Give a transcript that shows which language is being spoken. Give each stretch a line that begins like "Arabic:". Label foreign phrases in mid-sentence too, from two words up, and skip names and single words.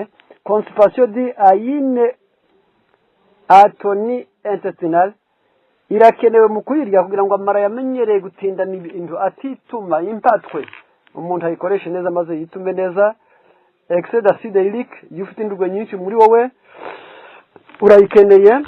French: Constipation due à une atonie intestinale,
Kinyarwanda: irakenewe mu kuyirya kugira ngo amara yamenyereye gutinda n'ibintu atituma impatwe, umuntu ayikoreshe neza maze yitume neza.
French: Excès d'acide urique,
Kinyarwanda: iyo ufite indurwe nyinshi muri wowe urayikeneye.